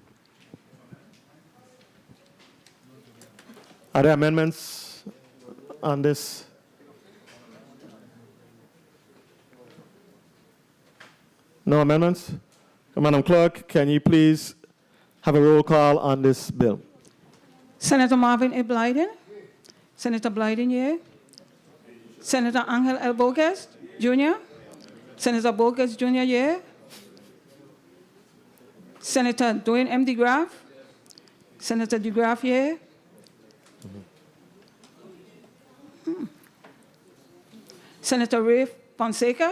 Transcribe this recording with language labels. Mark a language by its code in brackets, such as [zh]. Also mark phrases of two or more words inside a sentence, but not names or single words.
[en] Are there amendments on this? No amendments? Madam Clerk, can you please have a roll call on this bill? Senator Marvin A. Blyden. Senator Blyden, yea. Senator Angel L. Bocas Jr. Senator Bocas Jr., yea. Senator Dwayne M. DeGraff. Senator DeGraff, yea. Senator Ray Fonseca.